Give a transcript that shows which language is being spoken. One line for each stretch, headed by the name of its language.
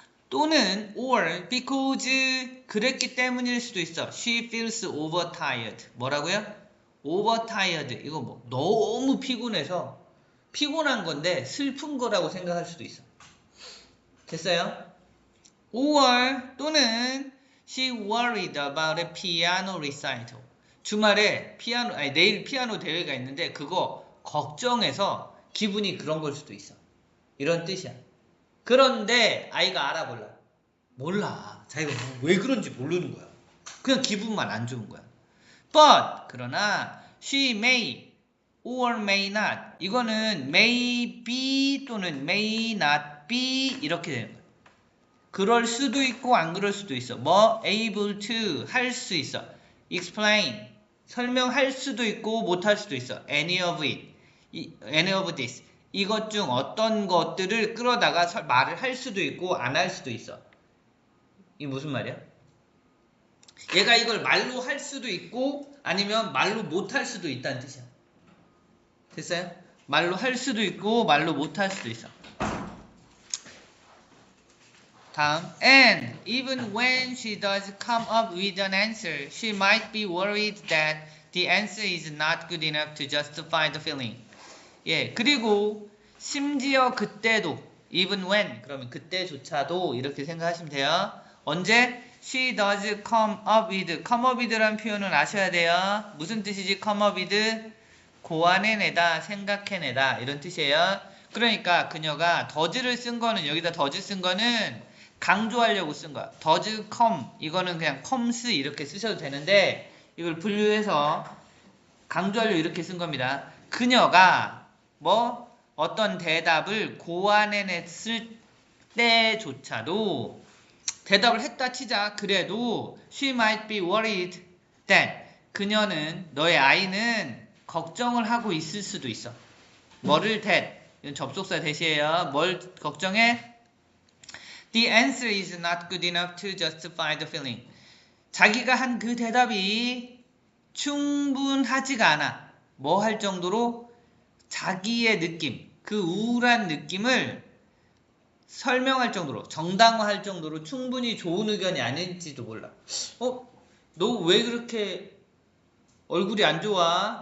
Korean: 또는
English: or because
Korean: 그랬기 때문일 수도 있어.
English: She feels overtired.
Korean: 뭐라고요?
English: overtired.
Korean: 이거 뭐 너무 피곤해서 피곤한 건데 슬픈 거라고 생각할 수도 있어. 됐어요? or 또는
English: She worried about a piano recital.
Korean: 주말에 내일 피아노 대회가 있는데 그거 걱정해서 기분이 그런 걸 수도 있어. 이런 뜻이야. 그런데 아이가 알아 몰라? 몰라. 자기가 왜 그런지 모르는 거야. 그냥 기분만 안 좋은 거야.
English: But 그러나 she may or may not.
Korean: 이거는
English: may be
Korean: 또는
English: may not be
Korean: 이렇게 되는 거야. 그럴 수도 있고 안 그럴 수도 있어. 뭐
English: able to
Korean: 할 수 있어. explain 설명할 수도 있고 못할 수도 있어.
English: any of this
Korean: 이것 중 어떤 것들을 끌어다가 말을 할 수도 있고 안 할 수도 있어. 이게 무슨 말이야? 얘가 이걸 말로 할 수도 있고 아니면 말로 못할 수도 있다는 뜻이야. 됐어요? 말로 할 수도 있고 말로 못할 수도 있어.
English: 다음, and even when she does come up with an answer, she might be worried that the answer is not good enough to justify the feeling.
Korean: 예, 그리고 심지어 그때도,
English: even when,
Korean: 그러면 그때조차도 이렇게 생각하시면 돼요. 언제?
English: She does come up with라는
Korean: 표현은 아셔야 돼요. 무슨 뜻이지?
English: come up with?
Korean: 고안해내다, 생각해내다 이런 뜻이에요. 그러니까 그녀가 does를 쓴 거는 여기다 does 쓴 거는 강조하려고 쓴 거야. does come 이거는 그냥 comes 이렇게 쓰셔도 되는데 이걸 분류해서 강조하려고 이렇게 쓴 겁니다. 그녀가 뭐 어떤 대답을 고안해냈을 때조차도 대답을 했다 치자. 그래도
English: she might be worried that
Korean: 그녀는 너의 아이는 걱정을 하고 있을 수도 있어. 뭐를 that 이건 접속사 대시해요. 뭘 걱정해?
English: The answer is not good enough to justify the feeling.
Korean: 자기가 한 그 대답이 충분하지가 않아. 뭐 할 정도로 자기의 느낌, 그 우울한 느낌을 설명할 정도로, 정당화할 정도로 충분히 좋은 의견이 아닐지도 몰라. 너 왜 그렇게 얼굴이 안 좋아?